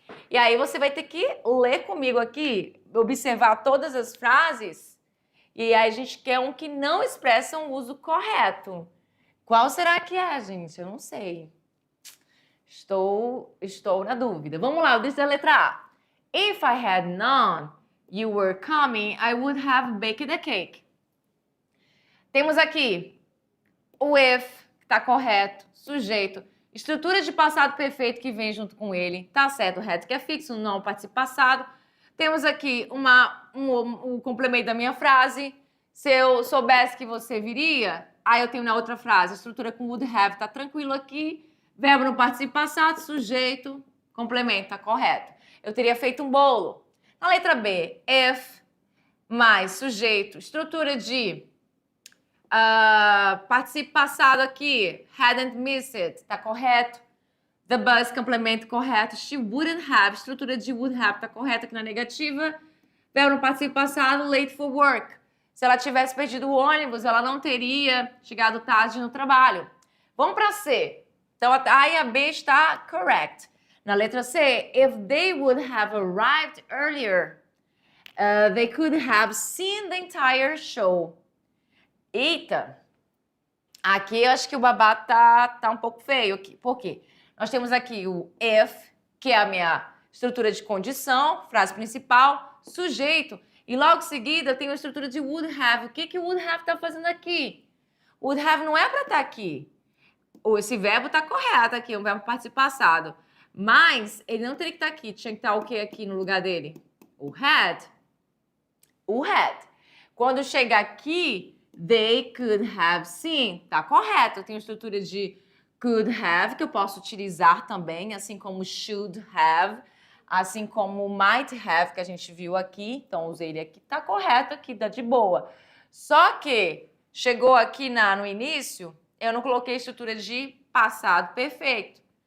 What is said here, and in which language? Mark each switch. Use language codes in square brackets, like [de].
[pt] E aí você vai ter que ler comigo aqui, observar todas as frases e aí a gente quer um que não expressa um uso correto. Qual será que é, gente? Eu não sei. Estou na dúvida. Vamos lá, eu disse a letra A. [en] If I had known you were coming, I would have baked the cake. [pt] Temos aqui o if, que está correto, sujeito, estrutura de passado perfeito que vem junto com ele, tá certo, o had que é fixo, não participo passado. Temos aqui o complemento da minha frase. Se eu soubesse que você viria, aí eu tenho na outra frase, a estrutura com would have, tá tranquilo aqui. Verbo no participo passado, sujeito, complemento, tá correto. Eu teria feito um bolo. Na letra B, if mais sujeito, estrutura de participo passado aqui, hadn't missed it, tá correto. The bus, complemento correto. She wouldn't have, estrutura de would have, tá correto aqui na negativa. Verbo no participo passado, late for work. Se ela tivesse perdido o ônibus, ela não teria chegado tarde no trabalho. Vamos para C. Então, a A e a B está correct. [en] Na letra C, if they would have arrived earlier, they could have seen the entire show. [pt] Eita! Aqui eu acho que o babá tá um pouco feio. Por quê? Nós temos aqui o if, que é a minha estrutura de condição, frase principal, sujeito. E logo em seguida eu tenho a estrutura de would have. O que o would have está fazendo aqui? Would have não é para estar aqui. Esse verbo está correto aqui, é um verbo participo passado. Mas ele não teria que estar aqui. Tinha que estar o que aqui no lugar dele? O had. O had. [en] Quando chegar aqui, they could have seen. [pt] Tá correto. Eu tenho a estrutura de could have, que eu posso utilizar também, assim como should have, assim como might have, que a gente viu aqui. Então, usei ele aqui. Tá correto aqui, tá de boa. Só que chegou aqui no início, eu não coloquei a estrutura de passado perfeito.